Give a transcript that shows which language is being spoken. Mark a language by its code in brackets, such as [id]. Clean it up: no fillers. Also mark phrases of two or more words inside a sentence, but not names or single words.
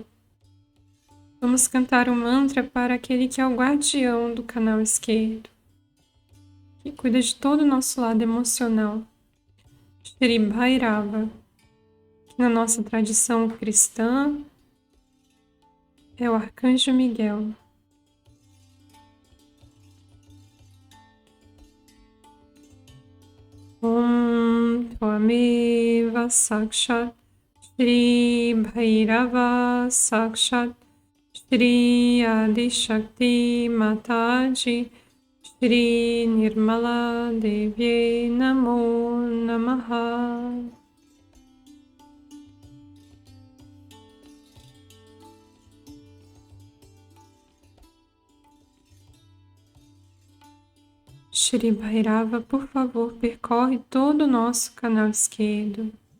[pt] Vamos cantar o mantra para aquele que é o guardião do canal esquerdo, que cuida de todo o nosso lado emocional. Shri Bhairava, que na nossa tradição cristã é o Arcanjo Miguel. [sa] ॐ त्वमेव साक्षात् श्री भैरव साक्षात् श्री आदि शक्ति माताजी श्री निर्मला देव्यै नमो नमः. [pt] Shri Bhairava, por favor, percorre todo o nosso canal esquerdo.